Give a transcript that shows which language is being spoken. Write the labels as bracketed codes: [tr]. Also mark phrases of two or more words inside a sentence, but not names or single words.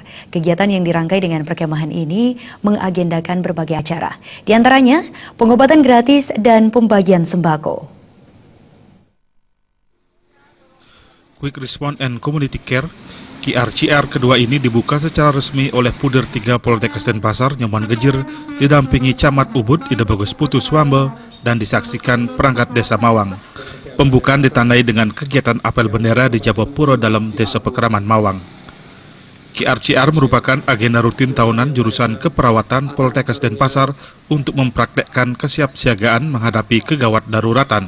[id] Kegiatan yang dirangkai dengan perkemahan ini mengagendakan berbagai acara, di antaranya pengobatan gratis dan pembagian sembako. Quick Response and Community Care QRCR kedua ini dibuka secara resmi oleh Puder 3 Poltekkes Denpasar, Nyoman Gejir, didampingi Camat Ubud, Ida Bagus Putu Swambe, dan disaksikan perangkat Desa Mawang. Pembukaan ditandai dengan kegiatan apel bendera di Japopuro dalam Desa Pekeraman Mawang. QRCR merupakan agenda rutin tahunan jurusan keperawatan Poltekkes Denpasar untuk mempraktekkan kesiapsiagaan menghadapi kegawat daruratan.